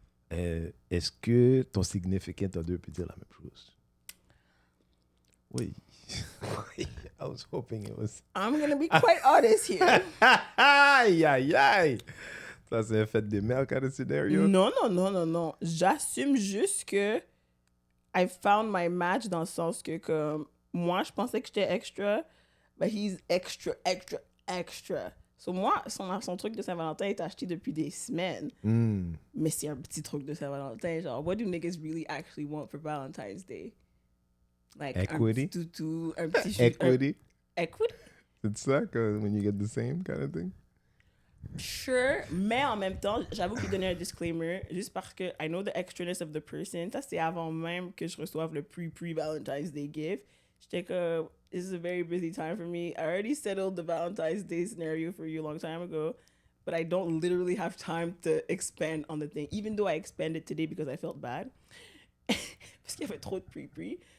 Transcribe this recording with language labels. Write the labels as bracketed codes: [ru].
[fr] Est-ce que ton significant other peut dire la même chose? [en] Oui. I was hoping it was... I'm going to be quite honest here. [fr] Aïe, aïe, aïe. Ça, c'est un fait des mères [en] kind of scenario? [fr] Non. J'assume juste que [en] I found my match [fr] dans le sens que comme moi, je pensais que j'étais extra, [en] but he's extra. [fr] So moi, son truc de Saint-Valentin est acheté depuis des semaines. Mais c'est un petit truc de Saint-Valentin. [en] Genre, what do niggas really actually want for Valentine's Day? Like, Equity? [fr] un petit toutou, un petit... [en] Equity? Equity? [fr] C'est ça, [en] when you get the same kind of thing? [fr] Sure, mais en même temps, j'avoue qu'il donnait un disclaimer juste parce que [en] I know the extraness of the person. [fr] Ça, c'est avant même que je reçoive le pre-Valentine's Day gift. J'étais comme, [en] this is a very busy time for me. I already settled the Valentine's Day scenario for you a long time ago, but I don't literally have time to expand on the thing, even though I expanded today because I felt bad. [fr] Parce qu'il y avait trop de pre.